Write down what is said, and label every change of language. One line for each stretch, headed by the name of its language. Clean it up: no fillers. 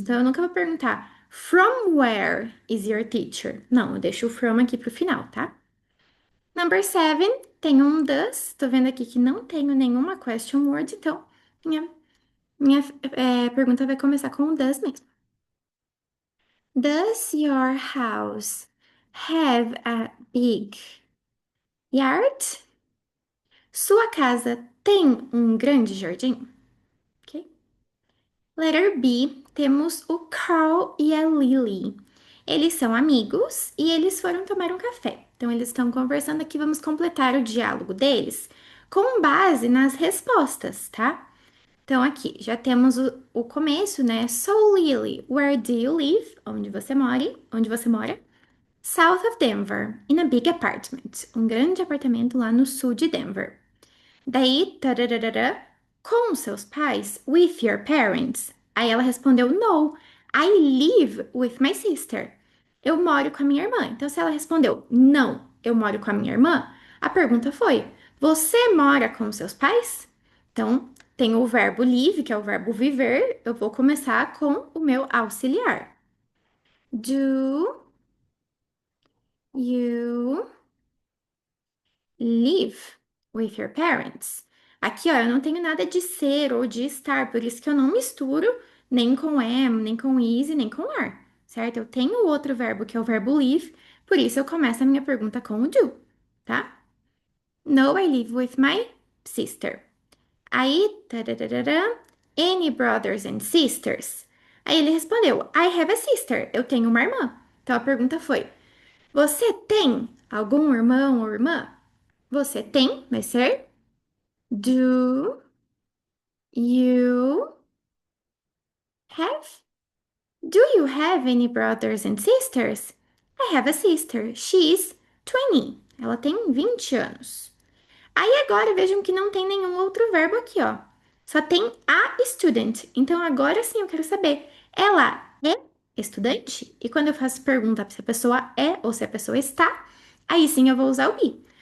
Portuguese: Então eu nunca vou perguntar
English: From where is your teacher?
Portuguese: Não, eu deixo o from aqui pro final, tá?
English: Number seven,
Portuguese: tem um does. Tô vendo aqui que não tenho nenhuma question word, então minha pergunta vai começar com um does mesmo.
English: Does your house have a big yard?
Portuguese: Sua casa tem um grande jardim? Ok. Letter B, temos o Carl e a Lily. Eles são amigos e eles foram tomar um café. Então, eles estão conversando aqui. Vamos completar o diálogo deles com base nas respostas, tá? Então, aqui já temos o começo, né?
English: So, Lily, where do you live?
Portuguese: Onde você mora? Onde você mora?
English: South of Denver, in a big apartment.
Portuguese: Um grande apartamento lá no sul de Denver. Daí, tararara, com seus pais,
English: with your parents.
Portuguese: Aí ela respondeu,
English: no, I live with my sister.
Portuguese: Eu moro com a minha irmã. Então, se ela respondeu, não, eu moro com a minha irmã, a pergunta foi, você mora com seus pais? Então, tem o verbo live, que é o verbo viver. Eu vou começar com o meu auxiliar.
English: Do you live with your parents?
Portuguese: Aqui, ó, eu não tenho nada de ser ou de estar, por isso que eu não misturo nem com am, nem com is e nem com are, certo? Eu tenho o outro verbo que é o verbo live, por isso eu começo a minha pergunta com o do, tá?
English: No, I live with my sister. Aí, tararara, any brothers and sisters?
Portuguese: Aí ele respondeu,
English: I have a sister.
Portuguese: Eu tenho uma irmã. Então a pergunta foi, você tem algum irmão ou irmã? Você tem, vai ser
English: do you have? Do you have any brothers and sisters? I have a sister. She's 20.
Portuguese: Ela tem 20 anos. Aí agora vejam que não tem nenhum outro verbo aqui, ó. Só tem a student. Então agora sim eu quero saber, ela é estudante? E quando eu faço pergunta se a pessoa é ou se a pessoa está, aí sim eu vou usar o be.